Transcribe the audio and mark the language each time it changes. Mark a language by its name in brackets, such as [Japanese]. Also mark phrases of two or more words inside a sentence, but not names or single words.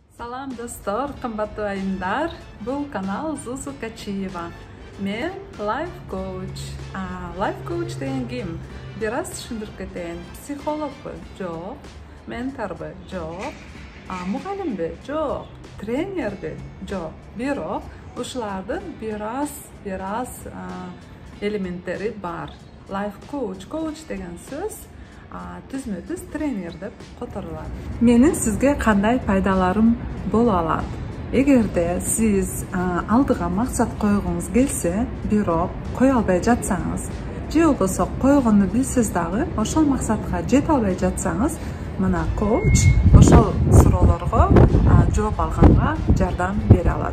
[Uzbek] Salam dostlar, qimmatli ayimlar. Bu kanal Zuzu Kachiyeva. Men [English] life coach. Life coach [Uzbek] degan kim? Biraz tushuntirib ketayin. Psixologmi? Yo'q. Mentormi? Yo'q. Muallimmi? Yo'q. Trenermi? Yo'q. Biroq o'shalardan biraz elementlari bor. [English] Life coach [Uzbek] degan so'z tuzma-tuz trener deb qo'tariladi. Mening sizga qanday foydalarim bo'la oladi? Agarda siz oldiga maqsad qo'ygingiz kelsa, biroq qo'ya olmay jatsangiz, je bo'lsa qo'yg'inni bilsiz-dag'i, o'sha maqsadga jeta olmay jatsangiz, mana coach o'sha so'rovlarga javob olganga yordam bera oladi.